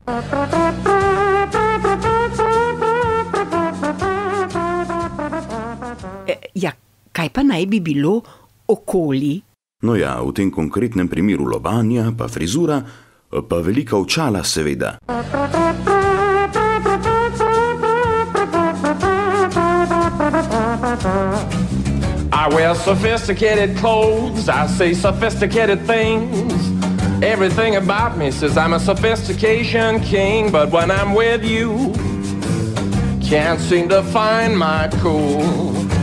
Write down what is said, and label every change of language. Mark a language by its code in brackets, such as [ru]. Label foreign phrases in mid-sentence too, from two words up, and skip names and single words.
[sl] Ja, kaj pa naj bi bilo okoli? No ja, v tem konkretnem primeru lobanja, pa frizura, pa velika očala seveda. [en] I wear sophisticated clothes, I say sophisticated things. Everything about me says I'm a sophistication king, but when I'm with you, can't seem to find my cool.